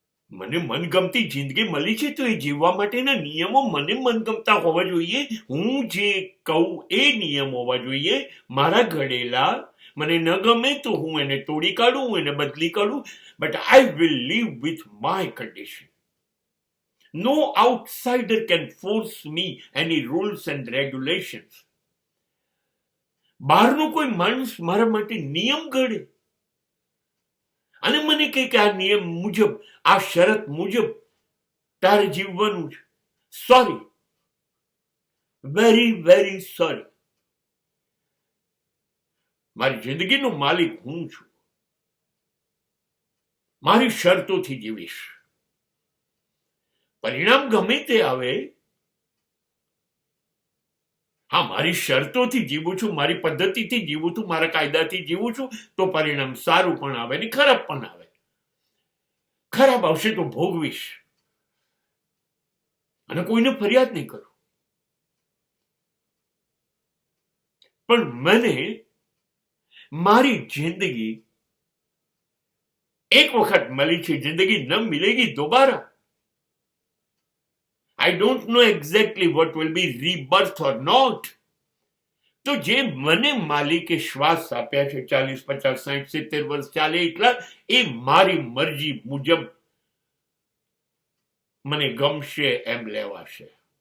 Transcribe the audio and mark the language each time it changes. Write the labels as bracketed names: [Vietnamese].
[Gujarati] મને મનગમતી જિંદગી મળી છે તો એ જીવવા માટેના નિયમો મને મનગમતા હોવા જોઈએ. હું જે કહું એ નિયમ હોવા જોઈએ મારા ઘડેલા. મને ન ગમે તો હું એને તોડી કાઢું, હું એને બદલી કાઢું. [English] But I will live with my condition. No outsider can force me any rules and regulations. [Gujarati] બહારનો કોઈ માણસ મારા માટે નિયમ ઘડે અને મને કહે કે આ નિયમ મુજબ, આ શરત મુજબ તારે જીવવાનું છે. [English] Sorry, very very sorry. [Gujarati] મારી જિંદગીનો માલિક હું છું. મારી શરતોથી જીવીશ. પરિણામ ગમે તે આવે, હા, મારી શરતોથી જીવું છું, મારી પદ્ધતિથી જીવું છું, મારા કાયદાથી જીવું છું, તો પરિણામ સારું પણ આવે ને ખરાબ પણ આવે. ખરાબ આવશે તો ભોગવીશ અને કોઈને ફરિયાદ નહીં કરું. પણ મને મારી જિંદગી એક વખત મળી છે. [Hindi] જિંદગી ન Milegi Dobara. [English] I don't know exactly what will be rebirth or not. [Gujarati] તો જે મને માલિકે શ્વાસ આપ્યા છે 40, 50, 60, 70 વર્ષ ચાલે એટલા, એ મારી મરજી મુજબ મને ગમશે એમ લેવાશે.